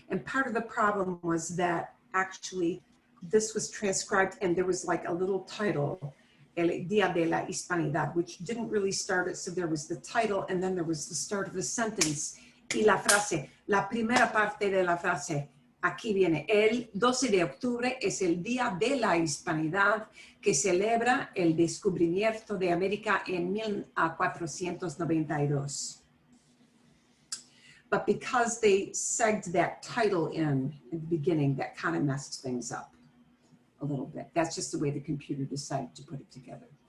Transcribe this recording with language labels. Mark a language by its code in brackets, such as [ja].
[en] And part of the problem was that actually this was transcribed and there was like a little title. El Día de la Hispanidad, which didn't really start it, so there was the title and then there was the start of the sentence. [es] Y la frase, la primera parte de la frase, aquí viene, el 12 de octubre es el Día de la Hispanidad que celebra el descubrimiento de América en 1492. [en] But because they segged that title in the beginning, that kind of messed things up a little bit. That's just the way the computer decided to put it together.